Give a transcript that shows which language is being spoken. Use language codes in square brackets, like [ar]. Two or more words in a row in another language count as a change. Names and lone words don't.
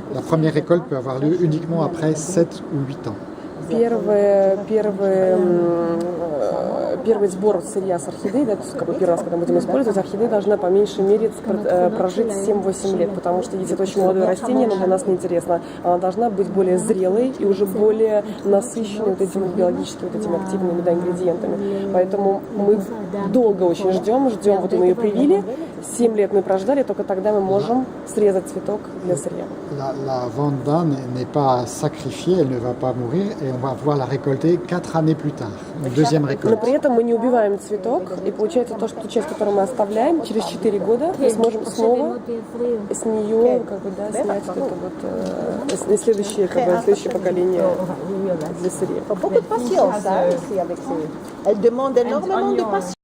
[fr] La première récolte peut avoir lieu uniquement après 7 ou 8 ans. [ru] Первый сбор сырья с орхидеей, да, то есть первый раз, когда будем использовать, орхидея должна по меньшей мере прожить 7-8 лет, потому что если это очень молодое растение, но для нас неинтересно, она должна быть более зрелой и уже более насыщенной вот этими биологическими, вот этими активными ингредиентами. Поэтому мы долго очень ждем, вот мы ее привили, 7 лет мы прождали, только тогда мы можем срезать цветок для сырья. [fr] La Vanda n'est pas sacrifiée, elle ne va pas mourir, et on va pouvoir la récolter 4 années plus tard, une deuxième récolte. [ru] Но при этом мы не убиваем цветок, и получается то, что ту часть, которую мы оставляем, через 4 года мы сможем снова с нее снять вот это вот следующее поколение для сырья. [fr] Beaucoup de patience, hein, ici avec elle demande énormément de patience.